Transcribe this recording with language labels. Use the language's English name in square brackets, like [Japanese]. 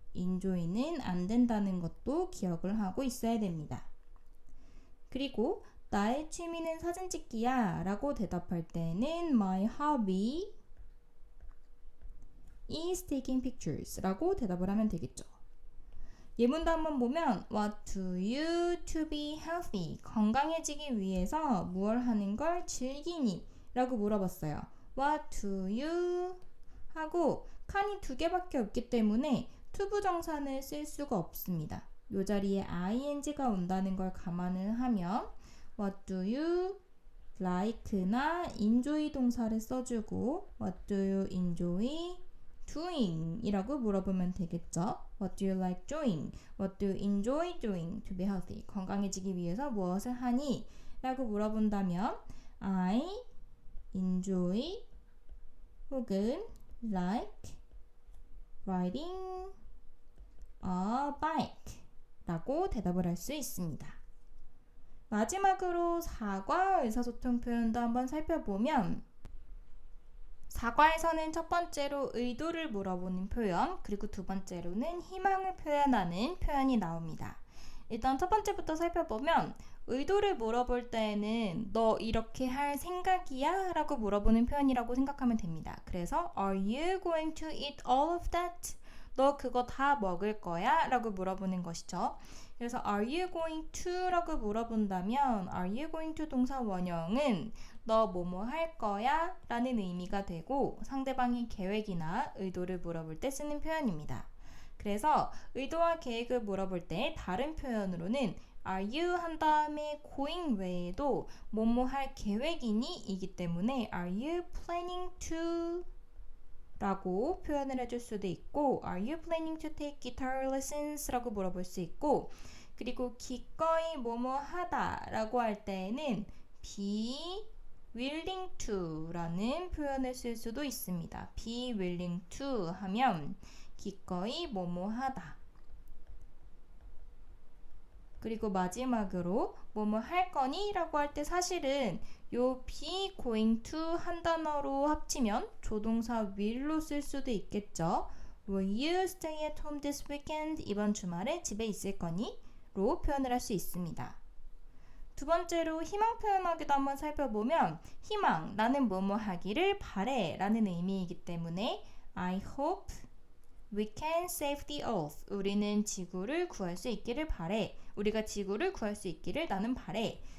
[Korean] enjoy는 안 된다는 것도 기억을 하고 있어야 됩니다. 그리고 나의 취미는 사진 찍기야 라고 대답할 때는 [English] My hobby is taking pictures [Korean] 라고 대답을 하면 되겠죠. 예문도 한번 보면 [English] What do you to be healthy? [Korean] 건강해지기 위해서 무얼 하는 걸 즐기니? 라고 물어봤어요. [English] What do you? [Korean] 하고 칸이 두 개밖에 없기 때문에 to 부정사는 쓸 수가 없습니다. 이 자리에 ing가 온다는 걸 감안을 하면 What do you like나 enjoy 동사를 써주고 [English] What do you enjoy doing? [Korean] 이라고 물어보면 되겠죠. [English] What do you like doing? What do you enjoy doing to be healthy? [Korean] 건강해지기 위해서 무엇을 하니? 라고 물어본다면 [English] I enjoy [Korean] 혹은 [English] like riding a bike [Korean] 라고 대답을 할 수 있습니다. 마지막으로 사과 의사소통 표현도 한번 살펴보면 사과에서는 첫 번째로 의도를 물어보는 표현, 그리고 두 번째로는 희망을 표현하는 표현이 나옵니다. 일단 첫 번째부터 살펴보면 의도를 물어볼 때에는 너 이렇게 할 생각이야? 라고 물어보는 표현이라고 생각하면 됩니다. 그래서 [English] Are you going to eat all of that? [Korean] 너 그거 다 먹을 거야? 라고 물어보는 것이죠. 그래서 [English] Are you going to? [Korean] 라고 물어본다면 [English] Are you going to [Korean] 동사 원형은 너 뭐뭐 할 거야? 라는 의미가 되고 상대방의 계획이나 의도를 물어볼 때 쓰는 표현입니다. 그래서 의도와 계획을 물어볼 때 다른 표현으로는 Are you 한 다음에 going 외에도 뭐뭐 할 계획이니? 이기 때문에 [English] Are you planning to? [Korean] 라고 표현을 해줄 수도 있고 [English] Are you planning to take guitar lessons? [Korean] 라고 물어볼 수 있고 그리고 기꺼이 뭐뭐 하다 라고 할 때에는 be willing to 라는 표현을 쓸 수도 있습니다. be willing to 하면 기꺼이 뭐뭐 하다. 그리고 마지막으로 뭐뭐 할 거니? 라고 할 때 사실은 요 be going to 한 단어로 합치면 조동사 will로 쓸 수도 있겠죠. [English] Will you stay at home this weekend? [Korean] 이번 주말에 집에 있을 거니? 로 표현을 할 수 있습니다. 두 번째로 희망 표현하기도 한번 살펴보면 희망, 나는 뭐뭐 하기를 바래 라는 의미이기 때문에 [English] I hope we can save the earth. [Korean] 우리는 지구를 구할 수 있기를 바래. 우리가 지구를 구할 수 있기를 나는 바래.